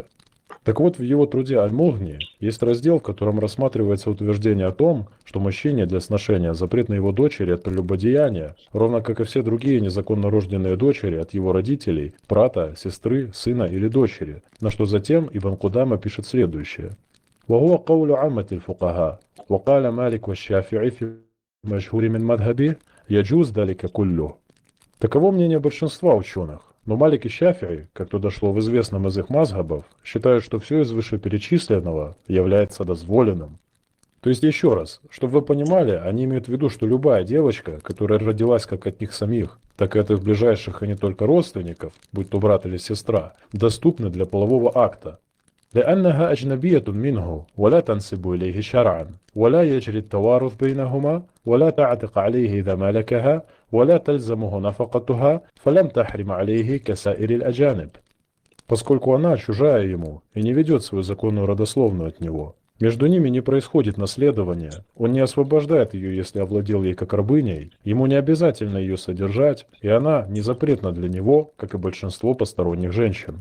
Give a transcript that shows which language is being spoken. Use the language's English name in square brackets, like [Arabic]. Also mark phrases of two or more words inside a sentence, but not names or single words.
[Russian] Так вот, в его труде Аль-Мухни есть раздел, в котором рассматривается утверждение о том, что мужчине для сношения запрет на его дочери от прелюбодеяния, ровно как и все другие незаконно рожденные дочери от его родителей, брата, сестры, сына или дочери, на что затем Ибн Кудама пишет следующее. [Arabic] وهو قول عامة الفقهاء وقال مالك والشافعي في مشهور من مذهبه يجوز ذلك كله. [Russian] Таково мнение большинства ученых, но Малик и Шафи'и, как то дошло в известном из их мазхабов, считают, что все из вышеперечисленного является дозволенным. То есть еще раз, чтобы вы понимали, они имеют в виду, что любая девочка, которая родилась как от них самих, так и от их ближайших и не только родственников, будь то брат или сестра, доступны для полового акта. [Arabic] لأنها أجنبية منه ولا تنسب إليه شرعا ولا يجري التوارث بينهما ولا تعتق عليه إذا ملكها ولا تلزمه نفقتها فلم تحرم عليه كسائر الأجانب. [Russian] Поскольку она чужая ему и не ведет свою законную родословную от него. Между ними не происходит наследование, он не освобождает ее, если овладел ей как рабыней, ему не обязательно ее содержать, и она не запретна для него, как и большинство посторонних женщин.